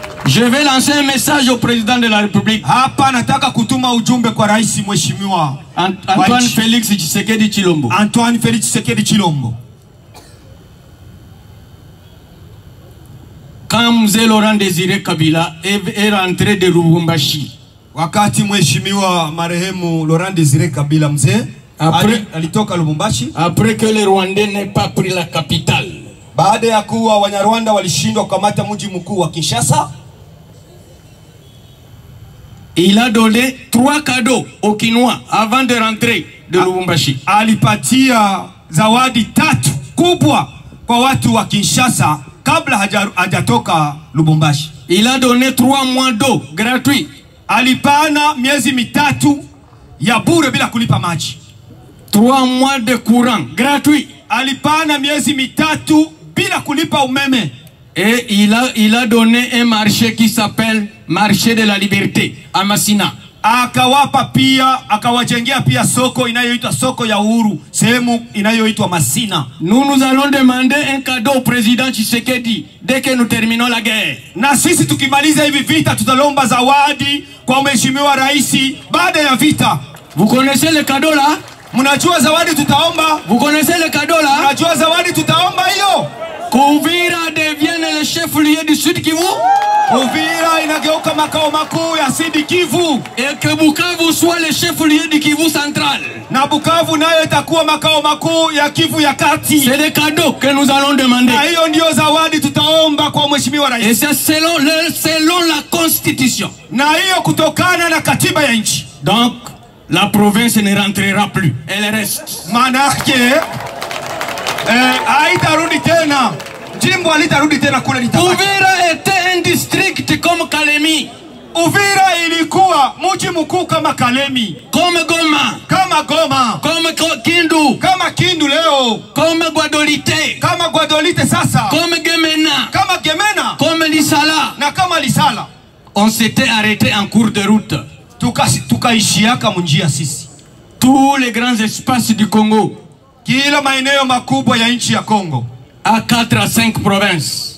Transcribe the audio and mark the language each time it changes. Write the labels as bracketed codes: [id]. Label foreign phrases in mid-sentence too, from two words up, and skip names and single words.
[fr] Je vais lancer un message au président de la République. [sw] Hapa nataka kutuma ujumbe kwa rais mheshimiwa Antoine Félix Tshisekedi Tshilombo. Antoine Félix Tshisekedi Tshilombo. [fr] Quand Mzee Laurent Désiré Kabila est rentré de Lubumbashi, [sw] wakati mheshimiwa marehemu Laurent Désiré Kabila mzee alitoka Lubumbashi, [fr] après que les Rwandais n'aient pas pris la capitale, [sw] baada ya kuwa Wanyarwanda walishindwa kukamata mji mkuu wa Kinshasa, [fr] il a donné 3 cadeaux aux Kinois avant de rentrer de Lubumbashi. [sw] Alipatia zawadi 3 kubwa kwa watu wa Kinshasa kabla hajatoka Lubumbashi. [fr] Il a donné 3 mois d'eau gratuit. [sw] Alipana miezi 3 ya bure bila kulipa maji. [fr] 3 mois de courant gratuit. [sw] Alipana miezi 3 bila kulipa umeme. [fr] Et il a donné un marché qui s'appelle Marché de la Liberté à Masina. [sw] Akawapa pia, akawajengea pia soko inayoitwa soko ya uhuru, sehemu inayoitwa Masina. [fr] Nous allons demander un cadeau au président Tshisekedi dès que nous terminons la guerre. [sw] Na sisi tukimaliza hivi vita tutalomba zawadi kwa mheshimiwa rais baada ya vita. [fr] Vous connaissez le cadeau là? [sw] Mnajua zawadi tutaomba? [fr] Vous connaissez le cadeau là? [sw] Mnajua zawadi tutaomba hiyo? [fr] Uvira devienne le chef-lieu du Sud Kivu. [sw] Uvira inageuka makao makuu ya Sud Kivu. [fr] Et que Bukavu soit le chef-lieu du Kivu central. [sw] Na Bukavu nayo itakuwa makao makuu ya Kivu ya kati. [fr] C'est des cadeaux que nous allons demander. [sw] Na hiyo ndio zawadi tutaomba kwa mheshimiwa rais. [fr] Et c'est selon la constitution. [sw] Na hiyo kutokana na katiba ya nchi. [fr] Donc la province ne rentrera plus, elle reste. [sw] Manake haitarudi tena. Jimbo halitarudi tena kule litabaki. [fr] Uvira était un district comme Kalemi. [sw] Uvira ilikuwa mji mkuu kama Kalemi, [fr] comme Goma, [sw] kama Goma, [fr] comme Kindu, [sw] kama Kindu leo, [fr] comme Guadolite, [sw] kama Guadolite sasa, [fr] comme Gemena, [sw] kama Gemena, [fr] comme Lisala. [sw] na kama Lisala. [fr] On s'était arrêté en cours de route. [sw] Tukaishiaka munjia sisi. [fr] Tous les grands espaces du Congo, [sw] kila maeneo makubwa ya nchi ya Kongo, [fr] à 4 à 5 provinces.